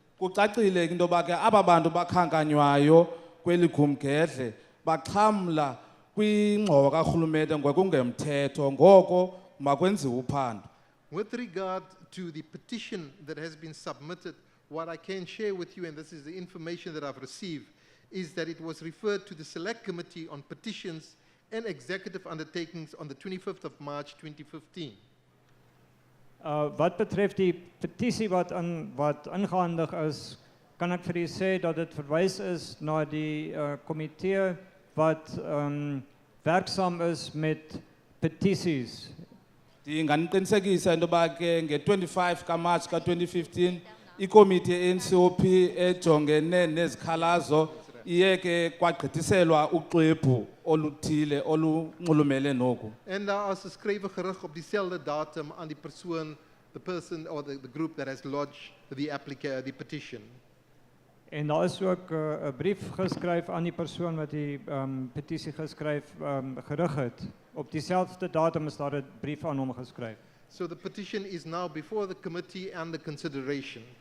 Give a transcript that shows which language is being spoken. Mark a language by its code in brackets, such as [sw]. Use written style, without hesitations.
[xh] Kucacile into yoba ke aba bantu bakhankanywayo kweli gumgedle baxhamla kwingxowa karhulumente ngokungemthetho ngoko makwenziwe uphando. [en] With regard to the petition that has been submitted, what I can share with you, and this is the information that I've received, is that it was referred to the Select Committee on Petitions and Executive Undertakings on the 25th of March 2015. [af] Wat betref die petisie wat ingehandig is, kan ek vir u sê dat dit verwys is na die komitee wat werksaam is met petisies. [xh] Ndinganiqinisekisa into yoba ke nge-25 kaMarch ka-2015 ikomiti ye-NCOP ejongene nezikhalazo iye ke kwagqithiselwa uxwebhu oluthile olunxulumele noku. [af] En daar is 'n skrywe gerig op dieselfde datum aan die persoon, [en] the person or the group that has lodged the petition. [af] En daar is ook 'n brief geskryf aan die persoon wat die petisie gerig het. Op dieselfde datum is daar 'n brief aan hom geskryf. [en] So the petition is now before the committee and the consideration.